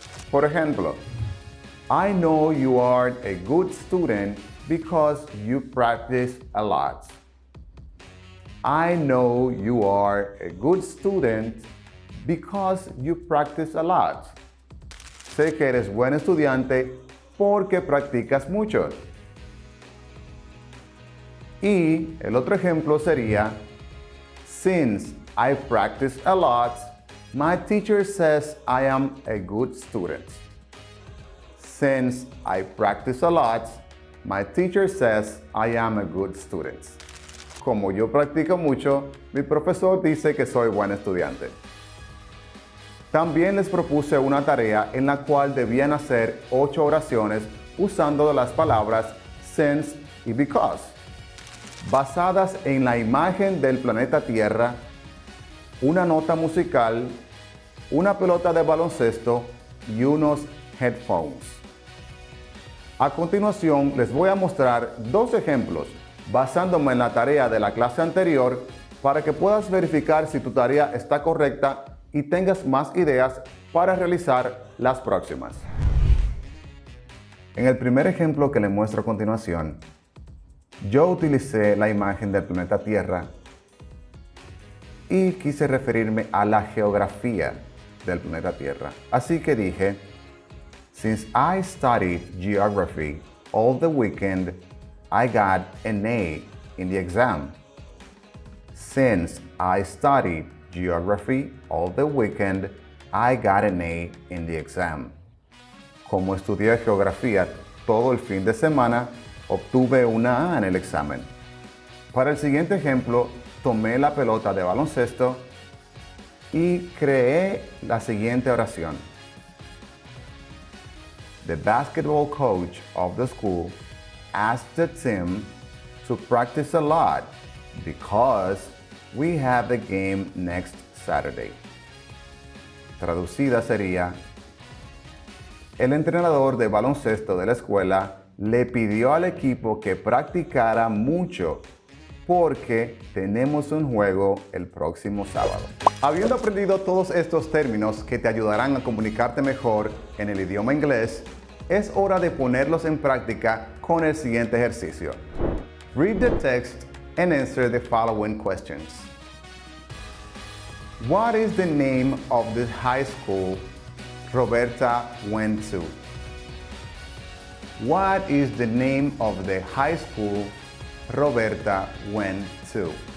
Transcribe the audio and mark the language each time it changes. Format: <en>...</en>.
<es>Por ejemplo,</es> <en>I know you are a good student because you practice a lot. I know you are a good student because you practice a lot.</en> <es>Sé que eres buen estudiante porque practicas mucho. Y el otro ejemplo sería,</es> <en>since I practice a lot, my teacher says I am a good student. Since I practice a lot, my teacher says I am a good student.</en> <es>Como yo practico mucho, mi profesor dice que soy buen estudiante. También les propuse una tarea en la cual debían hacer 8 oraciones usando las palabras since y because, basadas en la imagen del planeta Tierra, una nota musical, una pelota de baloncesto y unos headphones. A continuación les voy a mostrar 2 ejemplos basándome en la tarea de la clase anterior para que puedas verificar si tu tarea está correcta y tengas más ideas para realizar las próximas. En el primer ejemplo que les muestro a continuación, yo utilicé la imagen del planeta Tierra y quise referirme a la geografía del planeta Tierra. Así que dije,</es> <en>since I studied geography all the weekend, I got an A in the exam. Since I studied geography all the weekend, I got an A in the exam.</en> <es>Como estudié geografía todo el fin de semana, obtuve una A en el examen. Para el siguiente ejemplo, tomé la pelota de baloncesto y creé la siguiente oración.</es> <en>The basketball coach of the school asked the team to practice a lot because we have the game next Saturday.</en> <es>Traducida sería, el entrenador de baloncesto de la escuela le pidió al equipo que practicara mucho porque tenemos un juego el próximo sábado. Habiendo aprendido todos estos términos que te ayudarán a comunicarte mejor en el idioma inglés, es hora de ponerlos en práctica con el siguiente ejercicio.</es> <en>Read the text and answer the following questions. What is the name of the high school Roberta went to? What is the name of the high school Roberta went to?</en>